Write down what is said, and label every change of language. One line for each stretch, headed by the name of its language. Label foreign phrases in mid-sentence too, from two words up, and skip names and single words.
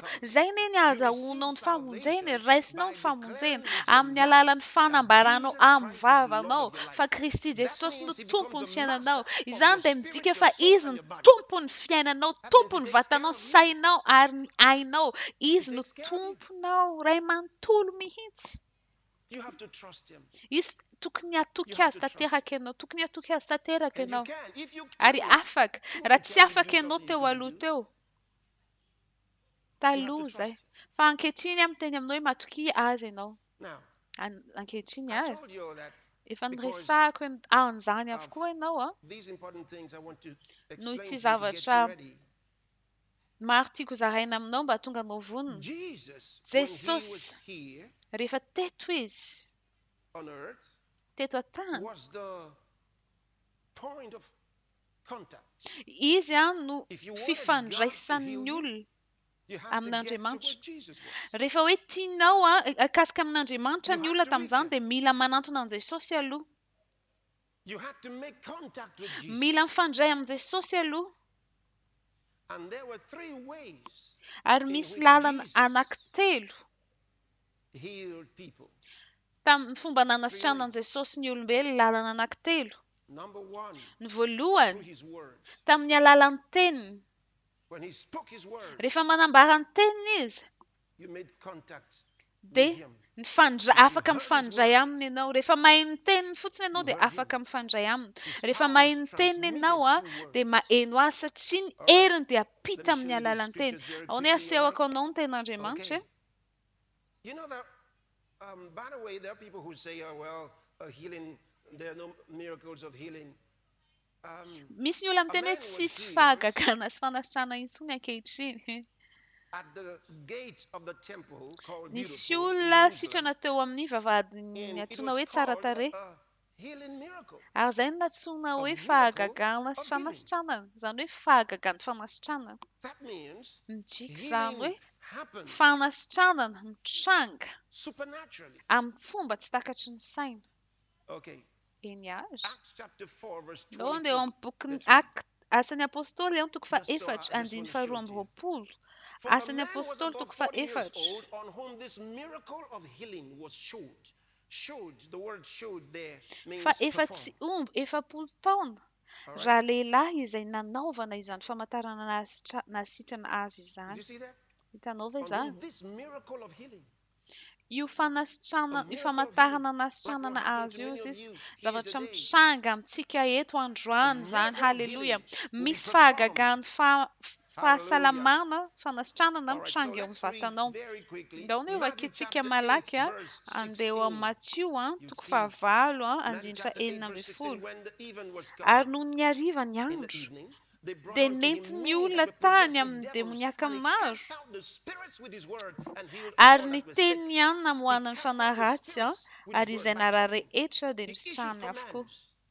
Malagasy: Zay ne ny azahoanao ny famonjena, raisinao ny famonjena amin'ny alalan'ny fanambaranao amin'ny vavanao fa Kristy Jesosy no tompo ny fiainanao. Izany dia midika fa izy ny tompo ny fiainanao, tompo ny vatanao, sainao ary ny ainao. Izy no tomponao ray manontolo mihitsy.
English: You have to trust him.
Malagasy: Izy tokony hatoky azy tanteraka ianao, tokony hatoky azy tanteraka
English: And you
Malagasy: ianao.
English: can. If you
Malagasy: Ary
English: couldn't,
Malagasy: afaka,
English: who
Malagasy: raha
English: would
Malagasy: tsy
English: tell you
Malagasy: afaka
English: do
Malagasy: ianao
English: something
Malagasy: teo
English: you couldn't
Malagasy: aloha
English: do?
Malagasy: teo,
English: You have to
Malagasy: taloha zay.
English: trust.
Malagasy: Fa ankehitriny miteny aminao hoe matoky azy ianao.
English: Now,
Malagasy: Ankehitriny
English: I
Malagasy: ary.
English: told you all that
Malagasy: Efa
English: because
Malagasy: niresahako an'izany
English: of
Malagasy: avokoa ianao
English: these important things I want to
Malagasy: noho
English: explain
Malagasy: ity
English: to you to get
Malagasy: zavatra
English: you ready.
Malagasy: maro tiako zaraina aminao mba tonga anao vonona.
English: Jesus, when he was
Malagasy: Jesosy
English: here
Malagasy: rehefa teto izy,
English: on earth,
Malagasy: teto an-tany,
English: was the point of contact.
Malagasy: izy no
English: If you wanted God to
Malagasy: fifandraisan'ny
English: heal you,
Malagasy: olona
English: you had to get to
Malagasy: amin'Andriamanitra.
English: where Jesus was.
Malagasy: Rehefa hoe tianao akasika amin'Andriamanitra
English: You
Malagasy: ny
English: had
Malagasy: olona
English: to reach
Malagasy: tamin'izany
English: him.
Malagasy: dia mila manantona an' Jesosy aloha.
English: You had to make contact with Jesus.
Malagasy: Mila mifandray amin' Jesosy aloha.
English: And there were three ways
Malagasy: Ary
English: in
Malagasy: misy
English: which
Malagasy: lalana
English: Jesus
Malagasy: anankitelo
English: healed people.
Malagasy: tamin'ny fomba nanasitrana an' Jesosy ny olombelona, lalana anankitelo.
English: Number one,
Malagasy: Ny
English: through
Malagasy: voalohany
English: his word.
Malagasy: tamin'ny alalan'ny teniny.
English: When he spoke his word,
Malagasy: Rehefa manambara ny teniny izy
English: you made contact with
Malagasy: dia
English: him.
Malagasy: afaka mifandray aminy ianao. Rehefa mahay ny teniny fotsiny ianao dia afaka mifandray aminy. Rehefa mahay ny teniny ianao dia maheno azy satria ny heriny dia apita amin'ny alalan'ny teny. Ao ny asehoko anao ny tenin'Andriamanitra.
English: Okay. You know that, by the way, there are people who say, oh, well, healing, there are no miracles of healing.
Malagasy: Misy ny olona miteny hoe tsisy fahagagana sy fanasitrana intsony ankehitriny.
English: At the gate of the temple called
Malagasy: Misy
English: Beautiful in
Malagasy: olona
English: Jerusalem,
Malagasy: sitrana teo amin'ny vavahadiny
English: and it
Malagasy: antsoina
English: was
Malagasy: hoe tsara
English: called
Malagasy: tarehy.
English: a healing miracle.
Malagasy: Ary izay no natsoina hoe
English: miracle
Malagasy: fahagagana sy
English: of healing.
Malagasy: fanasitranana. Izany hoe fahagagana fanasitranana.
English: That means
Malagasy: Midika izany hoe
English: healing happens
Malagasy: fanasitranana mitranga
English: supernaturally.
Malagasy: amin'ny fomba tsy takatry ny saina.
English: Okay.
Malagasy: Eny azy.
English: Acts chapter 4, verse
Malagasy: Nao
English: 22.
Malagasy: dia eo amin'ny bokin'ny
English: Let's read.
Malagasy: Asan'ny Apôstôly toko
English: Just so
Malagasy: faefatra
English: I just
Malagasy: andiny
English: want to show
Malagasy: faharoa
English: it to
Malagasy: amby
English: you.
Malagasy: roapolo.
English: For the
Malagasy: Asan'ny
English: man was
Malagasy: Apôstôly
English: about
Malagasy: toko
English: 40 years
Malagasy: faefatra.
English: old on whom this miracle of healing was showed. Showed, the word showed there means
Malagasy: Fa efa
English: performed.
Malagasy: tsy omby efapolo taona
English: Alright.
Malagasy: raha lehilahy izay nanaovana izany famantarana nasitrana azy
English: Did
Malagasy: izany.
English: you see that?
Malagasy: Hitanao ve
English: On
Malagasy: izany?
English: whom this miracle of healing.
Malagasy: Io famantarana
English: Like
Malagasy: nasitrana
English: what happened
Malagasy: azy
English: to
Malagasy: io
English: many of
Malagasy: izy
English: you here
Malagasy: zavatra
English: today.
Malagasy: mitranga amintsika eto androany izany.
English: miracle of
Malagasy: Haleluya.
English: healing will be
Malagasy: Misy
English: performed.
Malagasy: fahagagana fahasalamana fanasitranana
English: All right, so
Malagasy: mitranga eo
English: let's
Malagasy: amin'ny
English: read
Malagasy: vatanao.
English: very quickly.
Malagasy: Ndao ny
English: Matthew
Malagasy: vakintsika
English: chapter 8,
Malagasy: malaky
English: verse
Malagasy: andeha eo
English: 16.
Malagasy: amin'ny Matthieu
English: You
Malagasy: toko
English: see.
Malagasy: fahavalo
English: Matthew
Malagasy: andiny
English: chapter 8,
Malagasy: faenina
English: verse
Malagasy: ambin'ny
English: 16.
Malagasy: folo.
English: When the even was
Malagasy: Ary
English: come
Malagasy: noho ny hariva ny
English: in the
Malagasy: andro
English: evening, they brought
Malagasy: dia
English: unto him
Malagasy: nenty ny
English: many
Malagasy: olona
English: that were
Malagasy: tany
English: possessed with
Malagasy: amin'ny
English: devils,
Malagasy: demoniaka
English: and he
Malagasy: maro.
English: cast out the spirits with his word and healed
Malagasy: Ary
English: all
Malagasy: ny
English: that were sick.
Malagasy: teniny ihany namoahana ny
English: He cast out the
Malagasy: fanaratsy
English: spirits with his
Malagasy: ary
English: word
Malagasy: izay
English: by
Malagasy: nara
English: talking.
Malagasy: rehetra dia
English: He issued
Malagasy: nisitrahany avokoa.
English: commands,